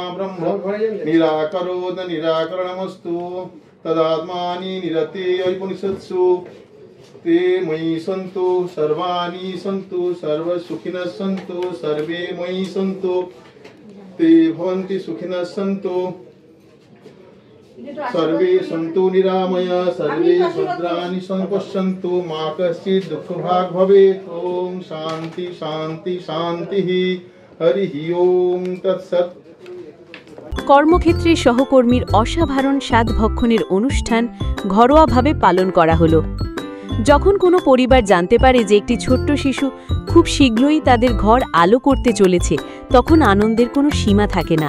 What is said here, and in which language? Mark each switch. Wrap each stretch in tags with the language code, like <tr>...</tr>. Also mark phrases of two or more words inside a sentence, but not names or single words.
<sa>ब्रह्म निराकरोद निराकरणमस्तु तदात्मानि निरते उपनिषत्सु ते मयि सन्तु सर्वाणि सन्तु सर्वसुखिनः सन्तु सर्वे मयि सन्तु ते भवन्ति सुखिनः सन्तु सर्वे सन्तु निरामया सर्वे भद्राणि पश्यन्तु मा कश्चित् दुःखभाग् भवेत्। ॐ शान्ति शान्ति शान्तिः। हरिः ॐ तत्सत्।</sa> <bn>কর্মক্ষেত্রে সহকর্মীর অসাধারণ স্বাদ ভক্ষণের অনুষ্ঠান ঘরোয়াভাবে পালন করা হলো। যখন কোনো পরিবার জানতে পারে যে একটি ছোট্ট শিশু খুব শীঘ্রই তাদের ঘর আলো করতে চলেছে, তখন আনন্দের কোনো সীমা থাকে না।</bn>